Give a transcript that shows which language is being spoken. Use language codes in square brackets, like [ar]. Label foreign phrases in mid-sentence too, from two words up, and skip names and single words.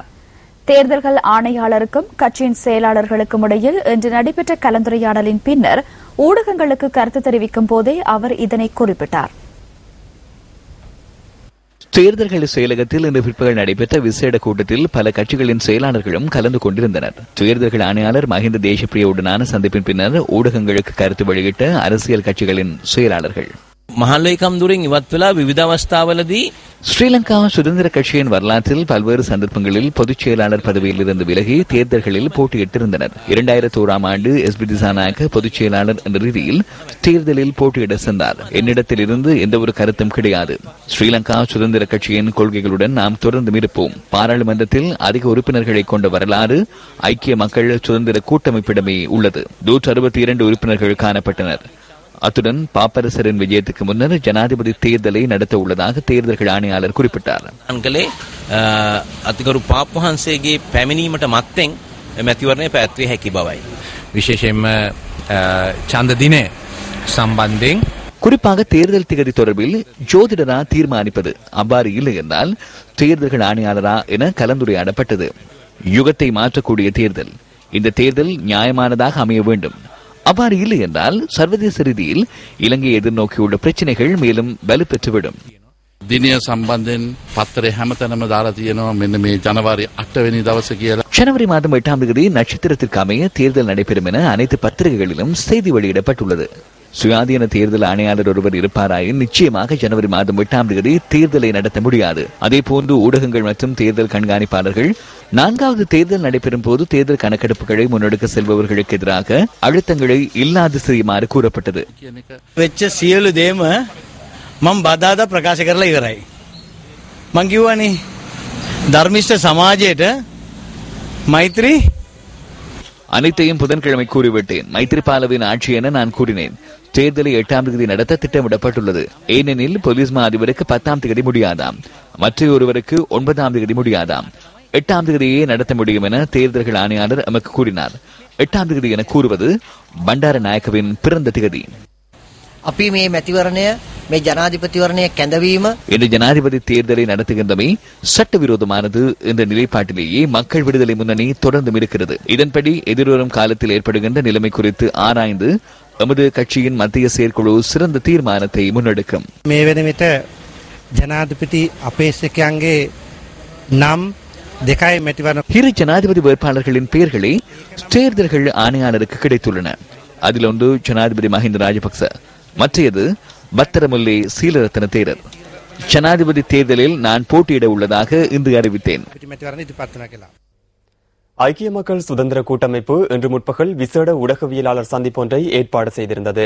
[ta] தேர்தல்கள் ஆணையாளருக்கும் கட்சியின் செயலாளர்களுக்கும் இடையில் இன்று நடைபெற்ற கலந்துரையாடலின் பின்னர் ஊடகங்களுக்கு கருத்து தெரிவிக்கும் போதே அவர் இதனை குறிப்பிட்டார். தேர்தல்கள் செயலகத்தில் இன்று பிற்பகல் நடைபெற்ற விசேட கூட்டத்தில் பல கட்சிகளின் செயலாளர்களும் கலந்து கொண்டிருந்தனர். தேர்தல்கள் ஆணையாளர் மஹிந்த தேசப்பிரியவுடனான சந்திப்பின் பின்னர் ஊடகங்களுக்கு கருத்து வெளியிட்ட அரசியல் கட்சிகளின் செயலாளர்கள் [si] මහල්ලේකම්දුරින් ඉවත් වෙලා විවිධ අවස්ථාවලදී [ta] ஸ்ரீலங்கா சுதந்திர கட்சியின் வரலாற்றில் பல்வேறு சந்தர்ப்பங்களில் பொதுச் செயலாளர் பதவியில் இருந்து விலகி தேர்தல்களில் போட்டியிட்டிருந்தனர். 2001ஆம் ஆண்டு எஸ்பி திசாநாயக்க பொதுச் செயலாளர் என்ற ரீதியில் தேர்தலில் போட்டியிட சென்றார். என்னிடத்தில் இருந்து எந்த ஒரு கருத்தும் கிடையாது. ஸ்ரீலங்கா சுதந்திர கட்சியின் கொள்கைகளுடன் நாம் தொடர்ந்து இருப்போம். பாராளுமன்றத்தில் அதிக உறுப்பினர்களை கொண்ட வரலாறு ஐக்கிய மக்கள் சுதந்திர கூட்டமைப்பிடமே உள்ளது. 162 உறுப்பினர்கள் காணப்பட்டனர். அத்துடன் பாப்பரசரின் விஜயத்துக்கு முன்னர் ஜனாதிபதி தேர்தலை நடத்த உள்ளதாக தேர்தல்கள் ஆணையாளர் குறிப்பிட்டார். [si] අතිගරු පාප්වහන්සේගේ පැමිණීමට මත්තෙන් මැතිවරණය පැවැත්විය හැකි බවයි. විශේෂයෙන්ම ඡන්ද දිනය සම්බන්ධයෙන් [ta] குறிப்பாக தேர்தல் திகதி தொடர்பில் ஜோதிடரா தீர்மானிப்பது, அவ்வாறு இல்லை என்றால் தேர்தல்கள் ஆணையாளரா என கலந்துரையாடப்பட்டது. யுகத்தை மாற்றக்கூடிய தேர்தல். இந்த தேர்தல் நியாயமானதாக அமைய வேண்டும். அவ்வாறு இல்லை என்றால் சர்வதேச ரீதியில் இலங்கை எதிர்நோக்கியுள்ள பிரச்சனைகள் மேலும் வலுப்பெற்றுவிடும். [si] දිනය සම්බන්ධයෙන් පත්තරේ හැමතැනම දාලා තියෙනවා මෙන්න මේ ජනවාරි 8 වෙනි දවසේ කියලා. [ta] ஜனவரி மாதம் 8ஆம் தேதி நட்சத்திரத்திற்கு அமைய தேர்தல் நடைபெறும் என அனைத்து பத்திரிகைகளிலும் செய்தி வெளியிடப்பட்டுள்ளது. சுயாதீன தேர்தல் ஆணையாளர் ஒருவர் இருப்பாராயின் நிச்சயமாக ஜனவரி மாதம் 8ஆம் தேதி தேர்தலை நடத்த முடியாது. அதேபோன்று ஊடகங்கள் மற்றும் தேர்தல் கண்காணிப்பாளர்கள் 4வது தேர்தல் நடைபெறும் போது தேர்தல் கணக்கெடுப்புகளை முன்னெடுக்க செல்பவர்களுக்கு எதிராக அழுத்தங்களை இல்லாது செய்யுமாறு கூறப்பட்டது. [si] වෙච්ච සියලු දේම මම බදාදා ප්‍රකාශ කරලා ඉවරයි. මං කිව්වනේ ධර්මිෂ්ඨ සමාජයට மைத்ரி [ta] அனைத்தையும் புதன்கிழமை கூறிவிட்டேன். மைத்ரிபாலவின் ஆட்சி என நான் கூறினேன். தேர்தலை 8ஆம் தேதி நடத்த திட்டமிடப்பட்டுள்ளது. ஏனெனில் போலீஸ் மா அதிபருக்கு 10ஆம் தேதி முடியாதாம், மற்ற ஒருவருக்கு 9ஆம் தேதி முடியாதாம். 8ஆம் தேதியே நடத்த முடியும் என தேர்தல்கள் ஆணையாளர் எமக்கு கூறினார். 8ஆம் தேதி என கூறுவது பண்டார நாயக்கவின் பிறந்த திகதி. [si] අපි මේ මැතිවරණය මේ ජනාධිපතිවරණය කැඳවීම [ta] இந்த ஜனாதிபதி தேர்தலை நடத்துகின்றமை சட்டவிரோதமானது என்ற நிலைப்பாட்டிலேயே மக்கள் விடுதலை முன்னணி தொடர்ந்து இருக்கிறது. இதன்படி எதிர்வரும் காலத்தில் ஏற்படுகின்ற நிலைமை குறித்து ஆராய்ந்து எமது கட்சியின் மத்திய செயற்குழு சிறந்த தீர்மானத்தை முன்னெடுக்கும். [si] මේ වෙන විට ජනාධිපති අපේක්ෂකයන්ගේ නම් දෙකයි මැතිවරණ [ta] இரு ஜனாதிபதி வேட்பாளர்களின் பெயர்களே தேர்தல்கள் ஆணையாளருக்கு கிடைத்துள்ளன. அதில் ஒன்று ஜனாதிபதி மஹிந்த ராஜபக்ச, மற்றையது பத்திரமுல்லே சீலரத்ன தேரர். ஜனாதிபதி தேர்தலில் நான் போட்டியிட உள்ளதாக இன்று அறிவித்தேன். ஐக்கிய மக்கள் சுதந்திர கூட்டமைப்பு இன்று முற்பகல் விசேட ஊடகவியலாளர் சந்திப்பொன்றை ஏற்பாடு செய்திருந்தது.